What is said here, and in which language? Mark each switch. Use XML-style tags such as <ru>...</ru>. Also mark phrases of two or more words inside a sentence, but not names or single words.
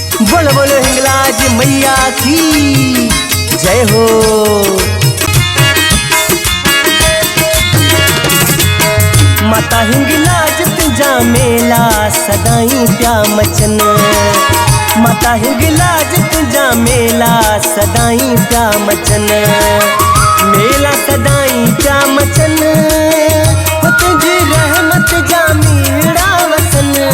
<hi>बोलो बोलो हिंगलाज मैया की जय हो।</hi> <sd>माता हिंगलाज तुझा मेला सदाई प्या मचन, माता हिंगलाज तुझा मेला सदाई प्या मचन, मेला सदाई प्या मचन, तुझी रहमत जा मीड़ा वसन,</sd>